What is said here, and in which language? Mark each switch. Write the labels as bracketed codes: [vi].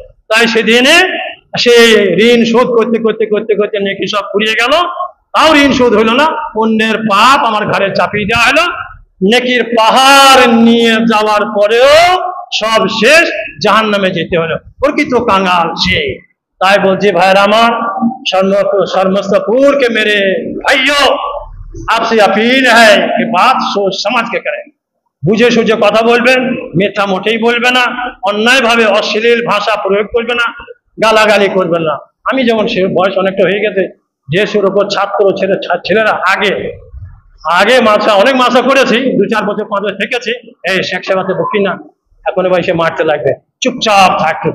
[bn] তাই সেদিনে সে ঋণ শোধ করতে করতে করতে করতে নেকি সব ফুরিয়ে গেল, তাও ঋণ শোধ হইল না। অন্যের পাপ আমার ঘাড়ে চাপিয়ে দেওয়া হলো, নেকির পাহাড় নিয়ে যাওয়ার পরেও সব শেষ, জাহান্নামে যেতে হলো। প্রকৃত কাঙ্গাল সে। তাই বলছি ভাইয়ের আমার, [hi] शर्मस्तपुर के मेरे भाइयों, आपसे अपील है कि बात सोच समझ के करें। [bn] বুঝে সুঝে কথা বলবেন, মিথ্যা মোটেই বলবে না, অন্যায় ভাবে অশ্লীল ভাষা প্রয়োগ করবে না, গালাগালি করবেন না। আমি যেমন সে বয়স অনেকটা হয়ে গেছে, যে সুর উপর ছেলেরা আগে অনেক মাসা করেছি, 2-4 বছর 5 বছর থেকেছি, এই শেখ সাহেবাতে বকি না, এখন ভাই সে মারতে লাগবে, চুপচাপ থাকতো।